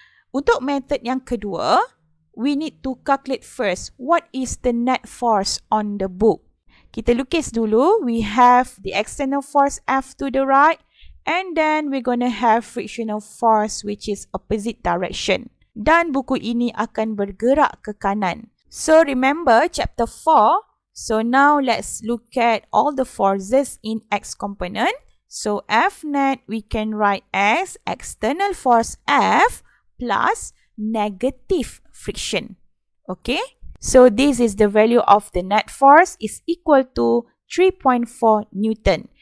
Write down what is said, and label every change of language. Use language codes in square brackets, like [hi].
[ms] Untuk method yang kedua, [en] we need to calculate first what is the net force on the book. [ms] Kita lukis dulu, [en] we have the external force F to the right, and then we're gonna have frictional force which is opposite direction. [ms] Dan buku ini akan bergerak ke kanan. [en] So remember chapter 4. So now let's look at all the forces in X component. So F net we can write as external force F plus negative friction. Okay? So this is the value of the net force is equal to 3.4 Newton.